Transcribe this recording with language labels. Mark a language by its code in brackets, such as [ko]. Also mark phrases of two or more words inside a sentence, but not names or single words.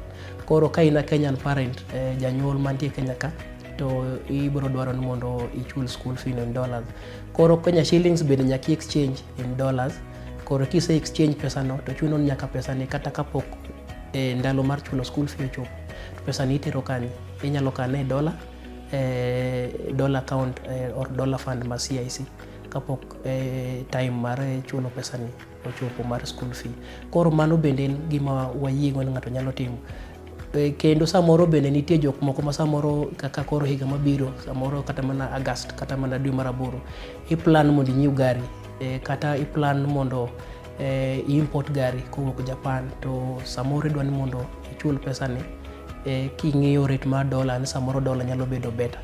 [luo] Koro ka ina [en] Kenyan parent, [luo] janyuol mantie Kenya ka, to ibiro dwaro ni mondo ichul [en] school fee in dollars. [luo] Koro [en] Kenya shillings [luo] bende nyaka [en] exchange in dollars. [luo] Koro kise exchange pesa no to chuno nyaka pesa ni kata kapok ndalo mar chulo [en] school fee [luo] ochopo, to pesa ni itero kanye, inyalo kane [en] dollar account or Dollar Fund [luo] ma CIC kapok time mar chulo pesa ni ochopo mar [en] school fee. [luo] Koro mano bende en gima wayiego ni ng'ato nyalo timo. Kendo samoro bende nitie jok moko ma samoro kaka koro higa mabiro, samoro kata mana August kata mana dwe mar 8, i-plan mondo inyiew gari kata i-plan mondo import gari kowuok Japan, to samoro idwa ni mondo ichul pesa ni king'iyo rate mar dollar ni samoro dollar nyalo bedo better.